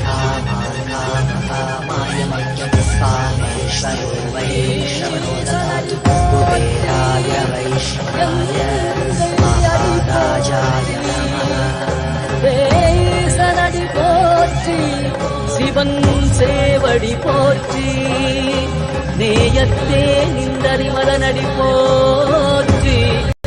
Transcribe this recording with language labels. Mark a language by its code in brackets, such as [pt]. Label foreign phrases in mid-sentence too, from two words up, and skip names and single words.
[sa] कामाय मह्यमुत्सामेश्वरो वै श्रवणो ददातु कुबेराय वैश्रवणाय महाराजाय नमः. [ta] சனடி போற்றி சிவன் சேவடி போற்றி நேயத்தே நின்றறிமலனடி போற்றி